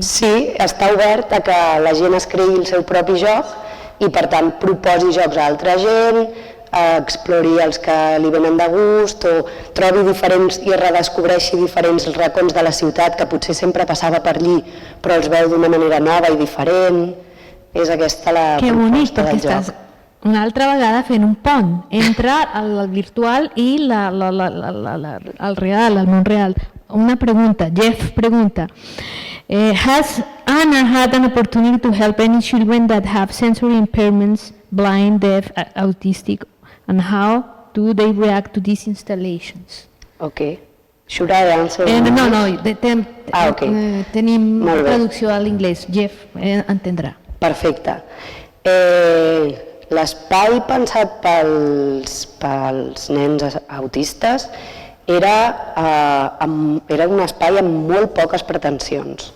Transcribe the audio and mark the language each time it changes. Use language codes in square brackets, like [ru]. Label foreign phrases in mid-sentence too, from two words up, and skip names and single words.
[ca] Sí, està obert a que la gent es creï el seu propi joc i per tant proposi jocs a altra gent, explori els que li venen de gust o trobi diferents i redescobreixi diferents racons de la ciutat que potser sempre passava per allí però els veu d'una manera nova i diferent. És aquesta la proposta del joc. Una altra vegada fent un pont entre el virtual i el real, el món real. Una pregunta, Jeff pregunta, [en] has Anna had an opportunity to help any children that have sensory impairments, blind, deaf, autistic, and how do they react to these installations? Okay. Should I answer? [ca] No, tenim traducció a l'inglès, Jeff entendrà. Perfecte. L'espai pensat pels nens autistes era un espai amb molt poques pretensions.